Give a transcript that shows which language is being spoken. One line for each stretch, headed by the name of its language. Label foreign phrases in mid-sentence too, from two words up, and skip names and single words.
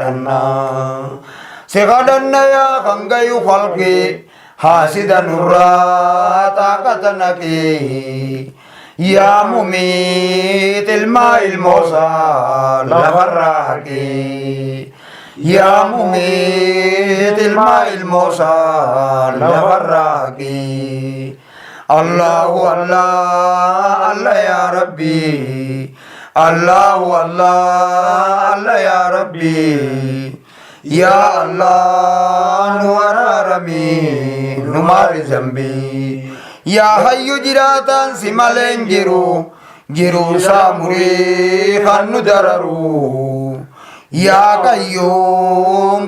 Oromo: kadhannaa yaa kan gayu khalqii haasida nurraa taaqata naqii
Arabic: يا مميت
Oromo: ilmaa ilmoosaa lafarraa haqii
Arabic: يا مميت
Oromo: ilmaa ilmoosaa lafarraa haqii
Arabic: الله الله الله يا رب الله الله الله يا ربي يا الله
Oromo: nu araarami nu maari zambii
Arabic: يا حي
Oromo: jiraataan si maleen jiru isaa murii kan nu dararu
Arabic: يا قيوم